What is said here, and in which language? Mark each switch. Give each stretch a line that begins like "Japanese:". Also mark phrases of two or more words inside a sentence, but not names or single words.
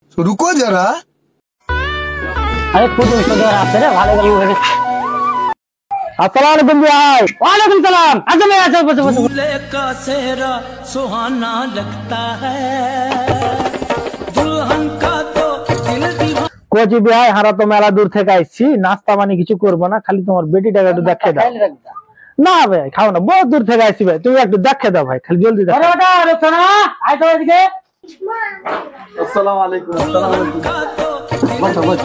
Hindi: रुको जरा। अरे कुछ
Bangla: আসছে রে ভালো গেল হয়ে গেছে।
Arabic: السلام عليكم ভাই। وعليكم سلام.
Bangla: আচ্ছা ভাই আচ্ছা বসে বসে।
Hindi: दूल्हे का सेहरा सुहाना लगता है दुल्हन का तो दिल दीवाना।
Bangla: কোচি ভাই হারা তো মেলা দূর থেকে আইছি, নাস্তা পানি কিছু করবো না, খালি তোমার বেটিটাকে একটু দেখে দাও। না ভাই খাও না, বহুত দূর থেকে আইছি ভাই, তুমি একটু দেখে দাও ভাই, খালি জলদি দেখো। আরে ওটা রচনা আই তো এদিকে।
Arabic: السلام عليكم.
Bangla: বসো বসো।